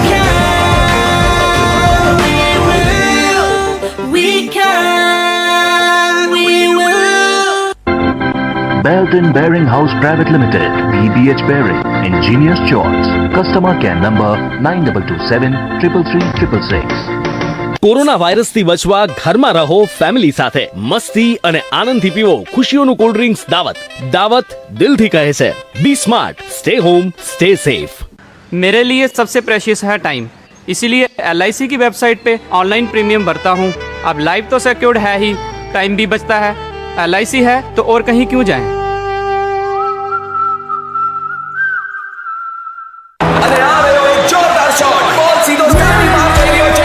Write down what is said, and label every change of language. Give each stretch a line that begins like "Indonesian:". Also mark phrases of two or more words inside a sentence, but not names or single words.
English: Belton Bearing House Private Limited, BBH Bearing, Engineers Choice. Customer care number 9227 333 666.
Gujarati: કોરોના વાયરસથી બચવા ઘરમાં રહો ફેમિલી સાથે. મસ્તી અને આનંદથી પીવો ખુશીઓનું
English: cold drinks
Gujarati: દાવત. દાવત દિલથી કહે છે
English: Be smart, stay home, stay safe.
Hindi: मेरे लिए सबसे प्रेशियस है टाइम, इसीलिए LIC की वेबसाइट पे
English: online premium
Hindi: भरता हूँ. अब लाइफ तो सिक्योर्ड है ही, टाइम भी बचता है. LIC है तो और कहीं क्यों जाएं? अरे आ रहे हो एक जोरदार शॉट, बॉल सीधो स्टैंडिंग मार कर रही हो